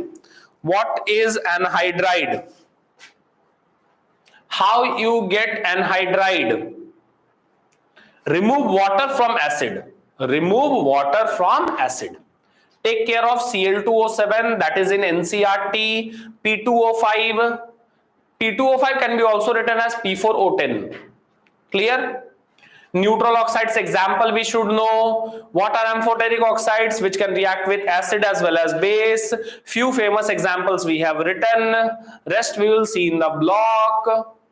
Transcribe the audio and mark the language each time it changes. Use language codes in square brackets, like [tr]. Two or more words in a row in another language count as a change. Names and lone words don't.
[en] What is anhydride? How you get anhydride? Remove water from acid. Remove water from acid. Take care of Cl2O7, that is in NCERT. P2O5. P2O5 can be also written as P4O10. Clear? Neutral oxides example we should know. What are amphoteric oxides which can react with acid as well as base? Few famous examples we have written. Rest we will see in the block.